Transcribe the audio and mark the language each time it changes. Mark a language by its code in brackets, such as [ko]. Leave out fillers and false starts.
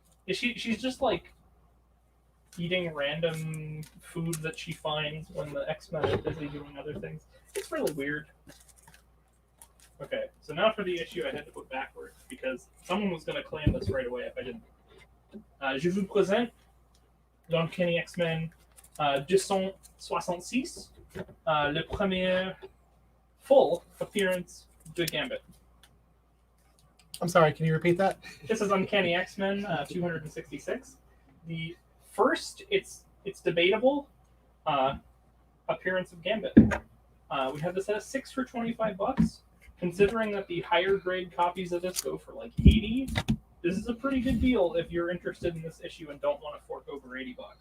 [en] She's just like eating random food that she finds when the X-Men are busy doing other things. It's really weird. Okay, so now for the issue I had to put backwards because someone was going to claim this right away if I didn't. [fr] Je vous présente l'Uncanny X-Men 266, le premier [en] full appearance [fr] de Gambit. [en] I'm sorry, can you repeat that? This is Uncanny X-Men 266. The first, it's debatable, appearance of Gambit. We have this at a 6 for $25. Considering that the higher grade copies of this go for like 80, this is a pretty good deal if you're interested in this issue and don't want to fork over $80.